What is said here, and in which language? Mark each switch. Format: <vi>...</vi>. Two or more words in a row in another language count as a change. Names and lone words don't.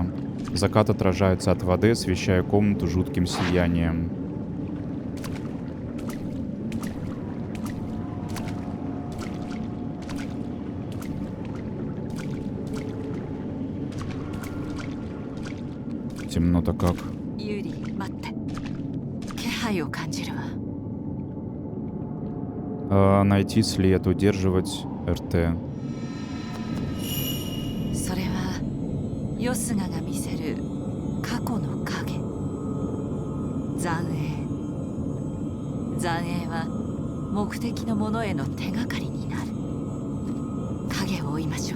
<ru>Закат отражается от воды, освещая комнату жутким сиянием. Темно-то как.</ru> <ja>ユーリ、待って。気配を感じるわ。</ja> <ru>Найти след, удерживать РТ.</ru> <ja>それはヨスガが見せる過去の影。残影は目的のものへの手がかりになる。影を追いましょう。</ja>